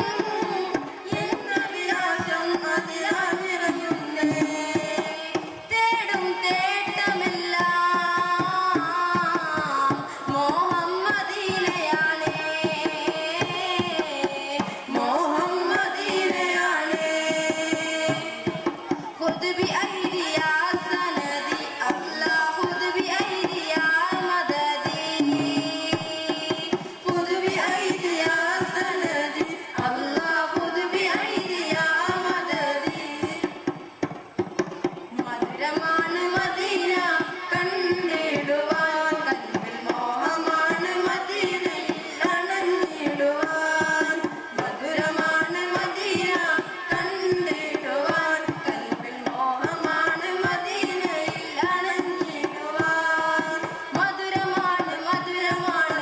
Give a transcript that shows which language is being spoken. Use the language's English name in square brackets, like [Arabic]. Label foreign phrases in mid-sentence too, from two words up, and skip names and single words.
[Malayalam] എന്നഭിലാഷം അതിലാഞ്ഞിറങ്ങുന്നേ തേടും തേട്ടമെല്ലാം മോഹം മദീനയാണേ മോഹം മദീനയാണേ [Arabic] خذ بأيدي يا سندي الله خذ بأيدي يا مددي خذ بأيدي يا سندي الله خذ بأيدي يا مددي [Malayalam] മധുരമാണ് മദീന കണ്ടിടുവാൻ കൽബിൽ മോഹമാണ് മദീനയിൽ അണഞ്ഞിടുവാൻ മധുരമാണ് മദീന കണ്ടിടുവാൻ കൽബിൽ മോഹമാണ് മദീനയിൽ അണഞ്ഞിടുവാൻ മധുരമാണ് മധുരമാണ്